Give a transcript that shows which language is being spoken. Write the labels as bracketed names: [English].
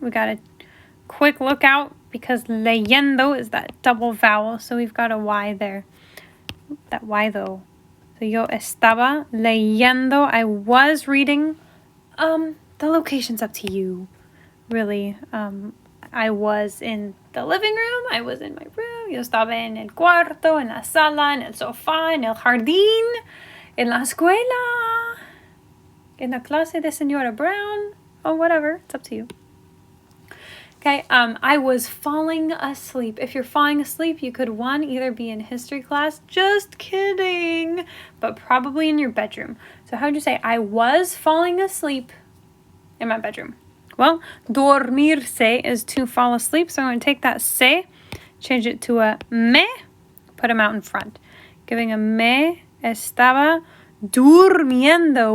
[English] We got a quick look out because leyendo is that double vowel, so we've got a Y there. That Y though. [Spanish] So yo estaba leyendo. [English] I was reading. The location's up to you, really. I was in the living room. I was in my room. [Spanish] Yo estaba en el cuarto, en la sala, en el sofá, en el jardín, en la escuela, in the clase de Señora Brown, [English] or whatever. It's up to you. Okay, I was falling asleep. If you're falling asleep, you could, one, either be in history class, just kidding, but probably in your bedroom. So how would you say, I was falling asleep in my bedroom? Well, dormirse is to fall asleep, so I'm going to take that se, change it to a me, put them out in front, giving a [Spanish] me estaba durmiendo.